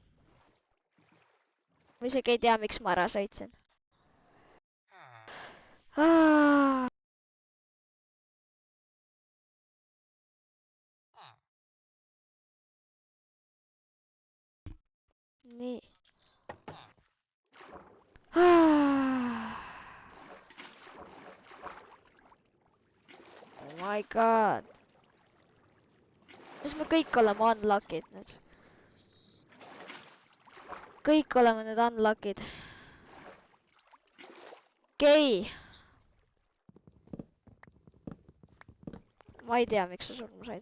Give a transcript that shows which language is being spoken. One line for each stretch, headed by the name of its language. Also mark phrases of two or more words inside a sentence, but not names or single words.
Estonian: Ma isegi ei tea, miks ma ära sõitsin. Nii.
English: Oh my god.
Estonian: Kas me kõik oleme unlock'id nüüd? Kõik oleme nüüd unlock'id. Okei. Ma ei tea, miks sa surma said.